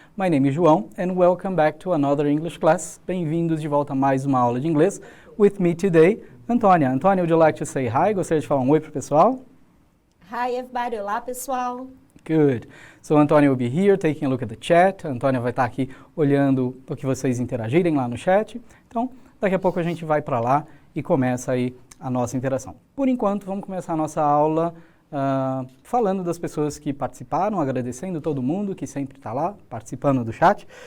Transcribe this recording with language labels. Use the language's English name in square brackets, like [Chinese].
[English] My name is João and welcome back to another English class. [Portuguese] Bem-vindos de volta a mais uma aula de inglês. [English] With me today, Antônia. Antônia, would you like to say hi? [Portuguese] Gostaria de falar um oi pro pessoal? [English] Hi, everybody. [Portuguese] Olá, pessoal. [English] Good. So, Antônia will be here taking a look at the chat. [Portuguese] A Antônia vai estar aqui olhando o que vocês interagirem lá no chat. Então, daqui a pouco a gente vai para lá e começa aí a nossa interação. Por enquanto, vamos começar a nossa aula falando das pessoas que participaram, agradecendo todo mundo que sempre está lá participando do chat.